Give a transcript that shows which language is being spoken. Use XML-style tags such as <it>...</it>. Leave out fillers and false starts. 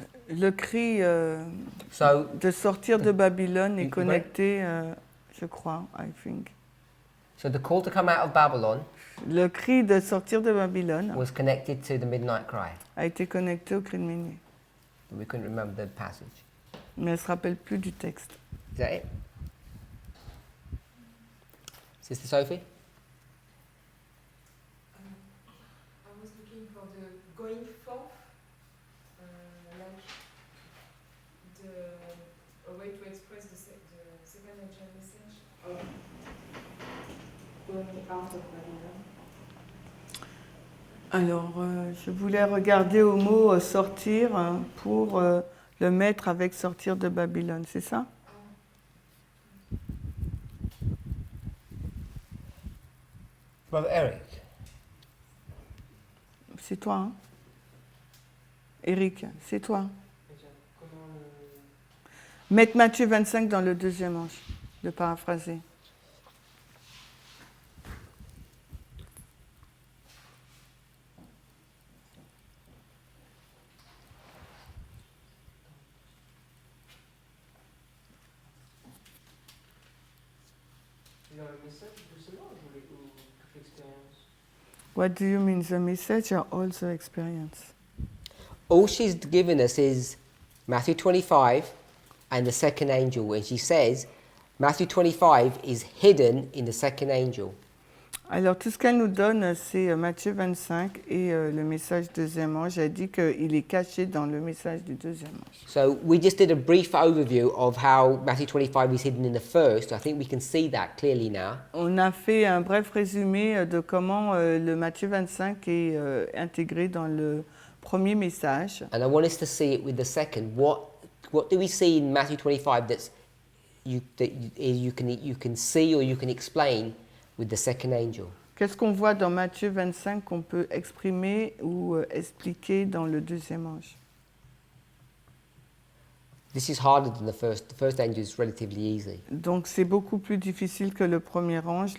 <fr>Le cri de sortir de Babylone est connecté, je crois,</fr> <en>I think. So the call to come out of Babylon</en> <fr>Le cri de sortir de Babylone</fr> <en>was connected to the midnight cry.</en> <fr>a été connecté au cri de minuit.</fr> <en>We couldn't remember the passage.</en> <fr>Mais elle ne se rappelle plus du texte.</fr> <en>Is that it? Sister Sophie? I was looking for the going forth, like a way to express the second angel message of going out of Babylon.</en> <fr>Alors, je voulais regarder au mot sortir pour le mettre avec sortir de Babylone, c'est ça?</fr> <en>Brother Eric?</en> <fr>C'est toi, hein? Eric, c'est toi. Mettre Matthieu 25 dans le deuxième ange, de paraphraser.</fr> <en>What do you mean, the message or also experience? All she's given us is Matthew 25 and the second angel, when she says Matthew 25 is hidden in the second angel.</en> <fr>Alors, tout ce qu'elle nous donne, c'est Matthieu 25 et le message deuxième ange. Elle dit qu'il est caché dans le message du deuxième ange.</fr> <en>So we just did a brief overview of how Matthew 25 is hidden in the first. I think we can see that clearly now.</en> <fr>On a fait un bref résumé de comment le Matthieu 25 est intégré dans le premier message.</fr> <en>And I want us to see it with the second. What do we see in Matthew 25 that you can see or you can explain with the second angel?</en> <fr>Qu'est-ce qu'on voit dans Matthieu 25 qu'on peut exprimer ou expliquer dans le deuxième ange?</fr> <en>This is harder than the first. The first angel is relatively easy.</en> <fr>Donc c'est beaucoup plus difficile que le premier ange.</fr>